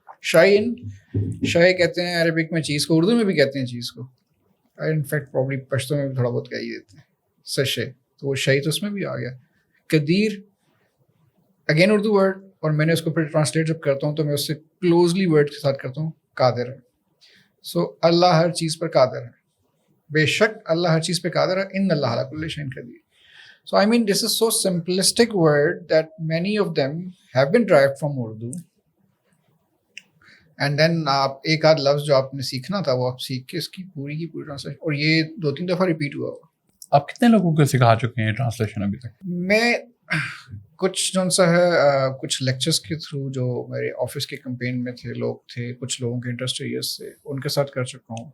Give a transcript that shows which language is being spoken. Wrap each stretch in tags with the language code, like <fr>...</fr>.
<ur>Shine, شائع کہتے ہیں عربک میں چیز کو, اردو میں بھی کہتے ہیں چیز کو, انفیکٹ پرابلی پشتو میں بھی تھوڑا بہت کہہ ہی دیتے ہیں سشے, تو وہ شائع تو اس میں بھی آ گیا. قدیر</ur> <en>again Urdu word,</en> <ur>اور میں نے اس کو پھر ٹرانسلیٹ جب کرتا ہوں تو میں اس سے کلوزلی ورڈ کے ساتھ کرتا ہوں قادر ہے. سو اللہ ہر چیز پر قادر ہے, بے شک اللہ ہر چیز پہ قادر ہے.</ur> <ar>ان اللہ علی کل شیء قدیر.</ar> <en>So I mean this is so simplistic word that many of them have been derived from Urdu.</en> <ur>And then آپ ایک آدھ لفظ جو آپ نے سیکھنا تھا وہ آپ سیکھ کے اس کی پوری ٹرانسلیشن, اور یہ 2-3 دفعہ ریپیٹ ہوا ہوا. آپ کتنے لوگوں کو سکھا چکے ہیں ٹرانسلیشن ابھی تک؟ میں کچھ جو سا ہے کچھ لیکچرز کے تھرو جو میرے آفس کے کمپین میں تھے لوگ تھے, کچھ لوگوں کے انٹرسٹ ایریز سے, ان کے ساتھ کر چکا ہوں.</ur>